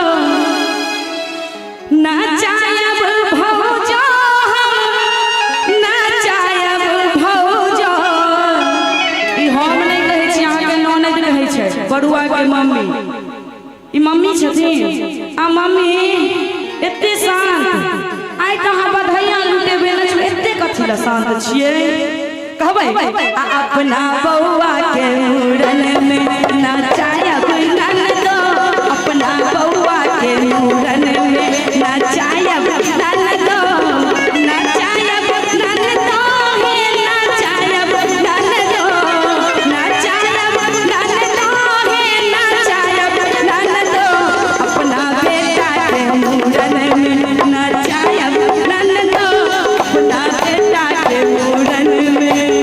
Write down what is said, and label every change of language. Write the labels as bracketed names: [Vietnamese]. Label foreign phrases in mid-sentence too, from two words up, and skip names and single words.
[Maithili] नचाइब भौजो नचाइब भौजो ई हम नहीं कहै छी अहाँ के ननद कहै छै बड़ुआ के मम्मी ई मम्मी छथिन आ मम्मी एते शांत आइ त अहाँ बधैया लुटेबे न छै एते कथि ला शांत छियै कहबै आ अपना बउआ के मूड़न में नचाइब ननदो अपना बउआ के मूड़न में नचाइब ननदो नचाइब ननदो हे नचाइब ननदो नचाइब ननदो हे नचाइब ननदो अपना बेटा के मूड़न में नचाइब ननदो अपना बेटा के मूड़न में